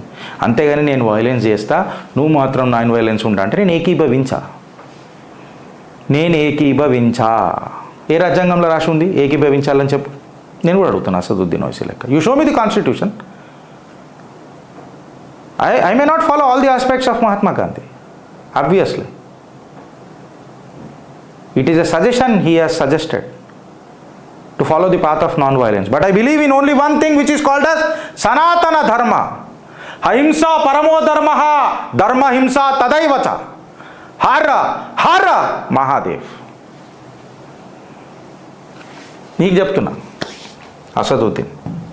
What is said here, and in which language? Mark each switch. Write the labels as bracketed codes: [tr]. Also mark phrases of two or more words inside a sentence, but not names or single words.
[te] అంతేగాని నేను వైలెన్స్ చేస్తా నువ్వు మాత్రం [en] non violence [te] ఉంటా అంటే నేను ఏకీభవించా. ఏ రాజ్యాంగంలో రాసి ఉంది ఏకీభవించాలని చెప్పు? నేను కూడా అడుగుతున్నా అసదుద్దీన్ ఓవైసీ లెక్క. [en] You show me the constitution. I may not follow all the aspects of Mahatma Gandhi, obviously. It is a suggestion he has suggested to follow the path of non-violence. But I believe in only one thing which is called as Sanatana Dharma. [sa] अहिंसा परमो धर्मः, धर्म हिंसा तथैव च. हर महादेव. [te] నీకు చెప్తున్నా అసదుద్దీన్.